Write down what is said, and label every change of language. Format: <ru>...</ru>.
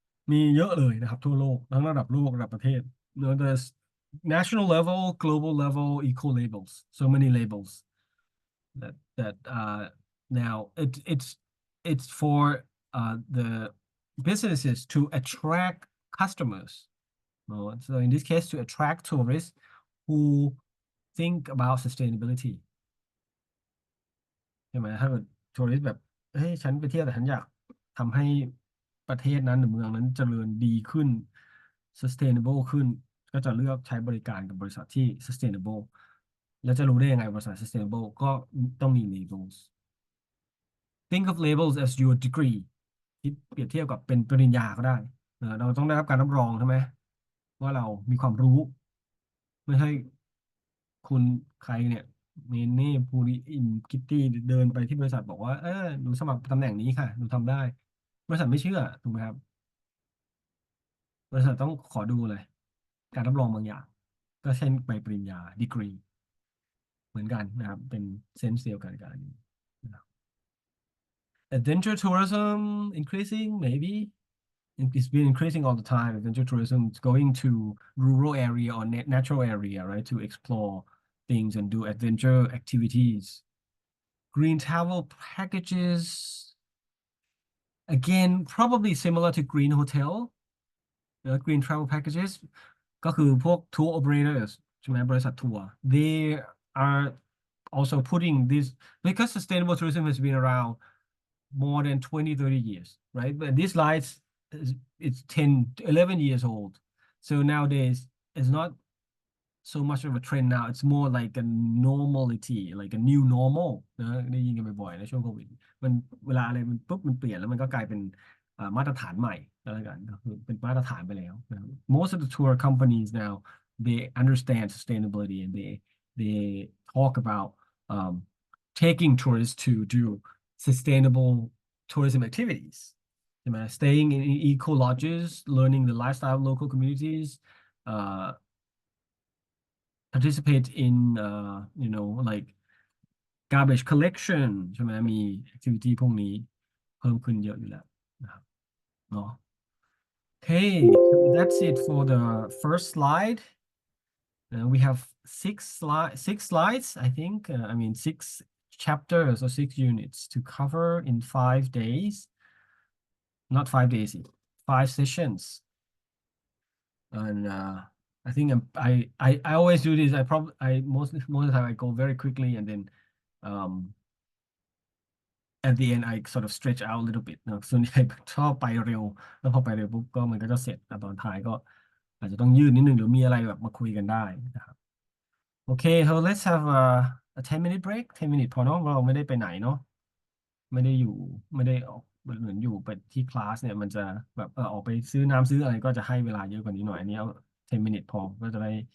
<th>มีเยอะเลยนะครับทั่วโลกทั้งระดับโลกระดับประเทศเนอะ</th> <en>there's national level global level eco labels so many labels that now it's for the businesses to attract customers. So in this case, to attract tourists who think about sustainability.</en> <th>ใช่ไหมถ้าเกิดทัวริสต์แบบเฮ้ยฉันไปเที่ยวแต่ฉันอยากทำให้ประเทศนั้นหรือเมืองนั้นเจริญดีขึ้น sustainable ขึ้นก็จะเลือกใช้บริการกับบริษัทที่ sustainable แล้วจะรู้ได้ยังไงบริษัท sustainable ก็ต้องมี labels</th> <en>think of labels as your degree</en> <th>ที่เปรียบเทียบกับเป็นปริญญาก็ได้เราต้องได้รับการรับรองใช่ไหมว่าเรามีความรู้ไม่ใช่คุณใครเนี่ยเมเน่ภูริอินกิตตี้เดินไปที่บริษัทบอกว่าหนูสมัครตำแหน่งนี้ค่ะหนูทำได้บริษัทไม่เชื่อถูกไหมครับ บริษัทต้องขอดูเลยการรับรองบางอย่างก็เช่นใบปริญญาดีกรีเหมือนกันนะครับเป็นเซนส์เดียวกันกับอันนี้</th> <en>Adventure tourism increasing maybe it's been increasing all the time. Adventure tourism is going to rural area or natural area, right, to explore things and do adventure activities. Green travel packages, again, probably similar to green hotel, green travel packages</en> <th>ก็คือพวก tour operators ใช่ไหมบริษัททัวร์</th> <en>they are also putting this because sustainable tourism has been around more than 20-30 years, right? But this lights it's 10-11 years old. So nowadays it's not so much of a trend now. It's more like a normality, like a new normal</en> <th>นะได้ยินกันบ่อยๆในช่วงโควิดมันเวลาอะไรมันปุ๊บมันเปลี่ยนแล้วมันก็กลายเป็นมาตรฐานใหม่แล้วกันก็คือเป็นมาตรฐานไปแล้วนะครับ</th> <en>Most of the tour companies now they understand sustainability and they talk about taking tourists to do sustainable tourism activities. Staying in eco lodges, learning the lifestyle of local communities, participate in like garbage collection</en> <th>ใช่ไหมมี activity พวกนี้เพิ่มขึ้นเยอะอยู่แล้วนะครับเนาะ</th> <en>Okay, so that's it for the first slide. We have six slides, I think. I mean, 6 chapters or 6 units to cover in 5 days. Not 5 days, 5 sessions. And I think I always do this. Most of the time I go very quickly and then at the end I sort of stretch out a little bit</en> <th>นะส่วนใหญ่ชอบไปเร็วแล้วพอไปเร็วปุ๊บก็มันก็จะเสร็จแต่ตอนท้ายก็อาจจะต้องยืดนิดนึงหรือมีอะไรแบบมาคุยกันได้นะครับ</th> <en>Okay, so let's have a 10-minute break 10 minutes</en> <th>พอเนาะเราไม่ได้ไปไหนเนาะไม่ได้ออกเหมือนอยู่ไปที่คลาสเนี่ยมันจะแบบออกไปซื้อน้ำซื้ออะไรก็จะให้เวลาเยอะกว่านี้หน่อยอันนี้เอา10 minutes พอก็จะได้</th>